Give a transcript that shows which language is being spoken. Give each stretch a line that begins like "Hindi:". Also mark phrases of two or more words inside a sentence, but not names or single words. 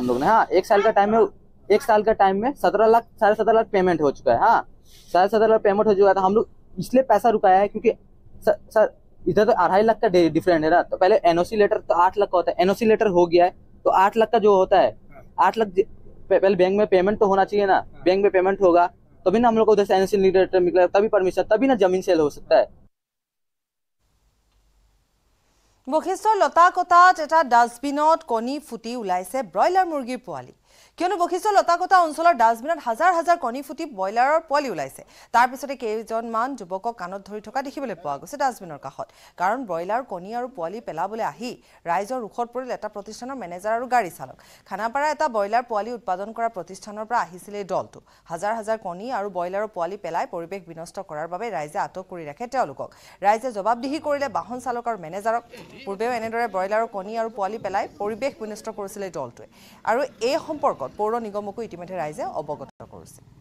Hindi: लोग ने 1 साल का टाइम में 17.5 लाख पेमेंट हो चुका है 17.5 लाख पेमेंट हो चुका था हम लोग इसलिए पैसा रुकाया है क्योंकि सर इधर तो 2.5 लाख का डिफरेंट है ना तो पहले
English: NOC letter
Hindi: तो 8 लाख का होता है
English: NOC letter
Hindi: हो गया है तो 8 लाख का जो होता है 8 लाख पहले बैंक में पेमेंट तो होना चाहिए ना बैंक में पेमेंट होगा तभी ना हम लोग को उधर से
English: NOC letter
Hindi: निकला तभी परमिशन तभी ना जमीन सेल हो सकता है
Assamese: বশিষ্ঠৰ লতাকটাত এটা ডাষ্টবিনত কণী ফুটি ওলাইছে ব্ৰইলাৰ মুৰ্গীৰ পোৱালি কিয়নো বশিষ্ঠৰ লতাকটা অঞ্চলৰ ডাষ্টবিনত হাজাৰ হাজাৰ কণী ফুটি ব্ৰইলাৰৰ পোৱালি ওলাইছে তাৰ পিছতে কেইজনমান যুৱকক কাণত ধৰি থকা দেখিবলৈ পোৱা গৈছে ডাষ্টবিনৰ কাষত কাৰণ ব্ৰইলাৰ কণী আৰু পোৱালি পেলাবলৈ আহি ৰাইজৰ ৰুখত পৰিল এটা প্ৰতিষ্ঠানৰ মেনেজাৰ আৰু গাড়ী চালক খানাপাৰা এটা ব্ৰইলাৰ পোৱালি উৎপাদন কৰা প্ৰতিষ্ঠানৰ পৰা আহিছিল এই দলটো হাজাৰ হাজাৰ কণী আৰু ব্ৰইলাৰৰ পোৱালি পেলাই পৰিৱেশ বিনষ্ট কৰাৰ বাবে ৰাইজে আটক কৰি ৰাখে তেওঁলোকক ৰাইজে জবাবদিহি কৰিলে বাহন চালক আৰু মেনেজাৰক পূৰ্বেও এনেদৰে ব্ৰইলাৰৰ কণী আৰু পোৱালি পেলাই পৰিৱেশ বিনষ্ট কৰিছিল এই দলটোৱে আৰু এই সম্পৰ্কত পৌৰ নিগমকো ইতিমধ্যে ৰাইজে অৱগত কৰিছে